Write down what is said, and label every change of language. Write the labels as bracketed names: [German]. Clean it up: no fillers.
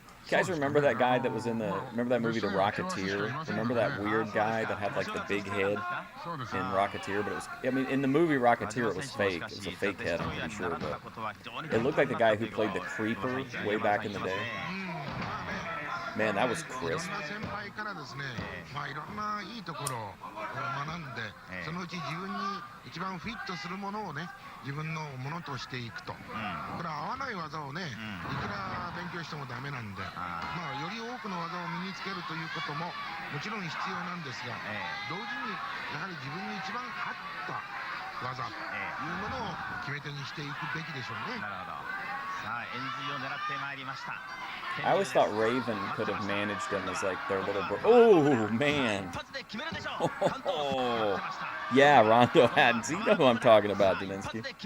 [English] You guys remember that guy that was in remember that movie The Rocketeer? Remember that weird guy that had like the big head in Rocketeer? But it was, I mean, in the movie Rocketeer it was fake. It was a fake head, I'm pretty sure. But it looked like the guy who played the Creeper way back in the day. Man, that was crisp. [Japanese] 先輩からですね、いろんないいところを学んで、そのうち自分に一番フィットするものをね、自分のものとしていくと。これは合わない技をね、いくら勉強してもダメなんで、より多くの技を身につけるということももちろん必要なんですが、同時にやはり自分に一番合った技というものを決め手にしていくべきでしょうね。なるほど。さあ、円髄を狙ってまいりました。 [English] I always thought Raven could have managed him as like their little bro. Oh man! Oh, yeah, Rondo had. You know who I'm talking about, Daninsky.